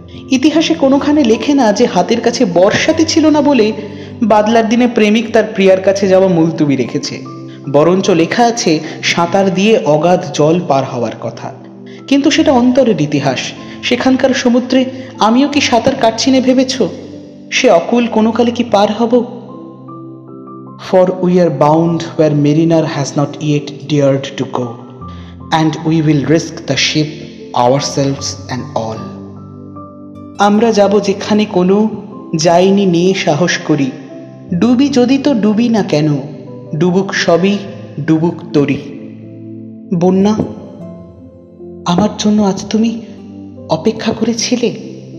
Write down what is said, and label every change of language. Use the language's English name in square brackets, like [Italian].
[Bangla] ইতিহাসে কোনোখানে লেখে না যে হাতের কাছে বর্ষাতি ছিল না বলে বাদলার দিনে প্রেমিক তার প্রিয়ার কাছে যাওয়া মুলতুবি রেখেছে। বরঞ্চ লেখা আছে সাঁতার দিয়ে অগাধ জল পার হওয়ার কথা। কিন্তু সেটা অন্তরের ইতিহাস। সেখানকার সমুদ্রে আমিও কি সাঁতার কাটছি না ভেবেছ? সে অকুল কোনো কালে কি পার হব? [English] For we are bound where mariner has not yet dared to go, and we will risk the ship, ourselves and all. [Bangla] আমরা যাব যেখানে কোনো যাইনি নিয়ে সাহস করি। ডুবি যদি তো ডুবি না কেন, ডুবুক সবই, ডুবুক তরি। বন্যা, আমার জন্য আজ তুমি অপেক্ষা করেছিলে?